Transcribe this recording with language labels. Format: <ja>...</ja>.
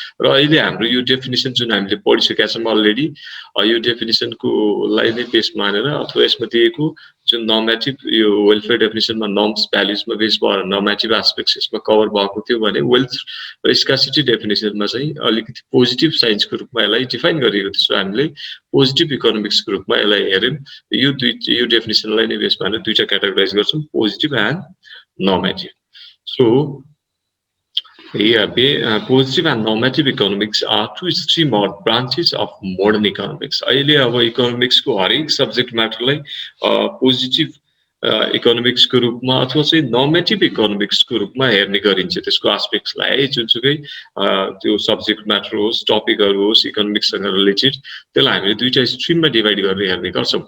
<ne>र अहिले हाम्रो यो डेफिनेसन जुन हामीले पढिसकेका छौं अलरेडी, यो डेफिनेसनको लाई नै बेस मानेर अथवा यसमा दिएको जुन नर्मेटिभ यो वेलफेयर डेफिनेसनमा नर्म्स भ्याल्युजमा बेस भएर नर्मेटिभ एस्पेक्ट्स यसमा कभर भएको थियो भने, वेल्थ र स्कार्सिटी डेफिनेसनमा चाहिँ अलिकति पोजिटिभ साइन्सको रूपमा यसलाई डिफाइन गरिएको थियो. सो हामीले पोजिटिभ इकोनोमिक्सको रूपमा यसलाई हेर्यौं. यो डेफिनेसनलाई नै बेस मानेर दुईटा क्याटेगोराइज गर्छौं, positive and normative.</ne> <en>So here positive and normative economics are two stream or branches of modern economics.</en> <ne>अहिले अब इकोनोमिक्स को हरेक सब्जेक्ट म्याटरलाई पोजिटिभ इकोनोमिक्सको रूपमा अथवा चाहिँ नर्मेटिभ इकोनोमिक्सको रूपमा हेर्ने गरिन्छ. त्यसको एस्पेक्ट्सलाई जुनसुकै त्यो सब्जेक्ट म्याटर होस्, टपिकहरु होस् इकोनोमिक्ससँग रिलेटेड, त्यसलाई हामीले दुईटा स्ट्रीममा डिभाइड गरेर हेर्ने गर्छौं.</ne>